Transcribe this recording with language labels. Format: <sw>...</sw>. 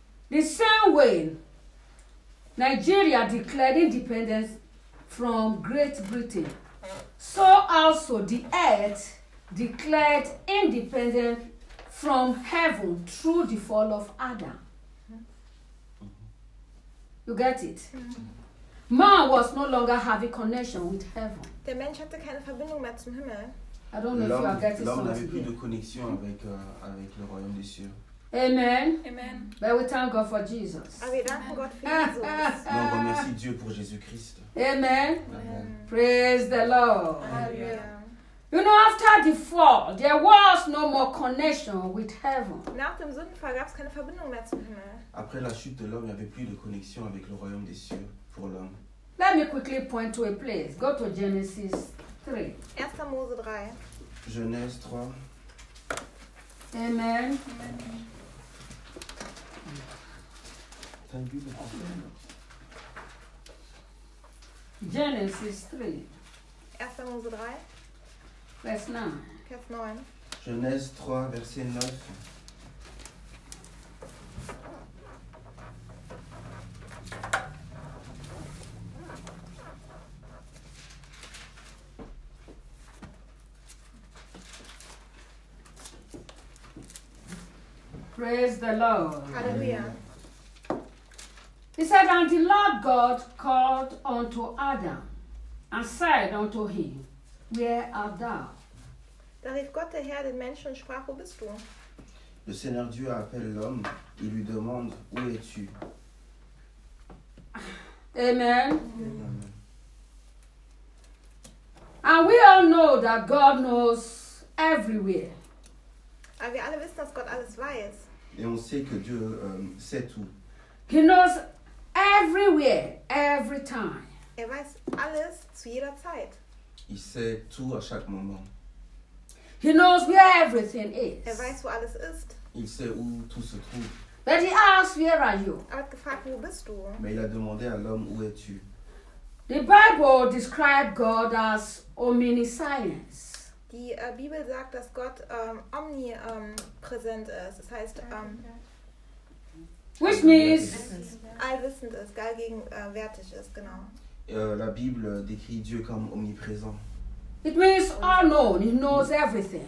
<en>The same way Nigeria declared independence from Great Britain, so also the earth declared independence from heaven through the fall of Adam. You get it? Man was no longer having connection with heaven.</en> <de>Der Mensch hatte keine Verbindung mehr zum Himmel.</de> <en>I don't know if you are getting something.</en> <fr>L'homme n'avait plus de connexion avec le royaume des cieux.</fr> <en>Amen. Amen. But we thank God for Jesus. Amen.</en> <fr>Nous remercions Dieu pour Jésus-Christ.</fr> <en>Amen. Amen. Praise the Lord. Amen. You know, after the fall, there was no more connection with heaven.</en> <de>Nach dem Sündenfall gab es keine Verbindung mehr zum Himmel.</de> <fr>Après la chute de l'homme, il n'y avait plus de connexion avec le royaume des cieux pour l'homme.</fr> <en>Let me quickly point to a place. Go to Genesis 3.</en> <de>1 Mose 3.</de> <fr>Genèse 3.</fr> <en>Amen. Thank you for coming. Genesis 3.</en> <de>1 Mose 3. Vers 9. Vers 9.</de> <fr>Genèse 3, verset 9.</fr> <en>Praise the Lord. Hallelujah. He said, and the Lord God called unto Adam and said unto him, where art thou?</en> <de>Da rief Gott der Herr den Menschen und sprach, wo bist du?</de> <fr>Le Seigneur Dieu appelle l'homme, il lui demande, où es-tu?</fr> <en>Amen. And we all know that God knows everywhere.</en> <de>Aber wir alle wissen, dass Gott alles weiß.</de> <fr>Et on sait que Dieu sait tout.</fr> <en>He knows everywhere, every time.</en> <de>Er weiß alles zu jeder Zeit.</de> <fr>Il sait tout à chaque moment.</fr> <en>He knows where everything is.</en> <de>Er weiß, wo alles ist.</de> <fr>Il sait où tout se trouve.</fr> <en>But he asked, where are you?</en> <de>Er hat gefragt, wo bist du?</de> <fr>Mais il a demandé à l'homme, où es-tu?</fr> <en>The Bible describes God as omniscience.</en> <de>Die Bibel sagt, dass Gott omnipräsent ist. Das heißt,</de> <en>which means</en> <de>allwissend ist, allgegenwärtig ist, genau.</de> <fr>La Bible décrit Dieu comme omniprésent.</fr> <en>It means all known, he knows everything.</en>